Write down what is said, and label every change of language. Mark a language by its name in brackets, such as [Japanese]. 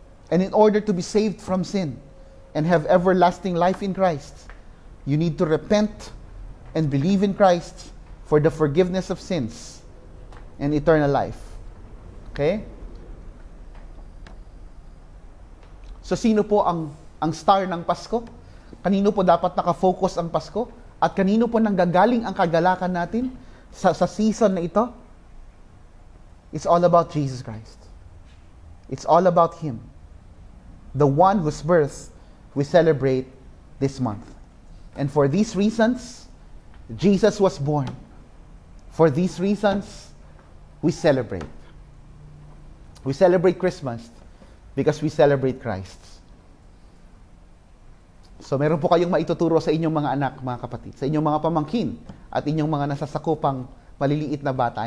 [English] And in order to be saved from sin and have everlasting life in Christ, you need to repent and believe in Christ for the forgiveness of sins and eternal life. Okay? [Filipino] So sino po ang star ng Pasko? Kanino po dapat nakafocus ang Pasko? At kanino po nanggagaling ang kagalakan natin sa season na ito? [English] It's all about Jesus Christ. It's all about Him. The one whose birth we celebrate this month. And for these reasons, Jesus was born. For these reasons, we celebrate. We celebrate Christmas because we celebrate Christ. [Filipino] So meron po kayong maituturo sa inyong mga anak, mga kapatid, sa inyong mga pamangkin, at inyong mga nasasakupang maliliit na bata.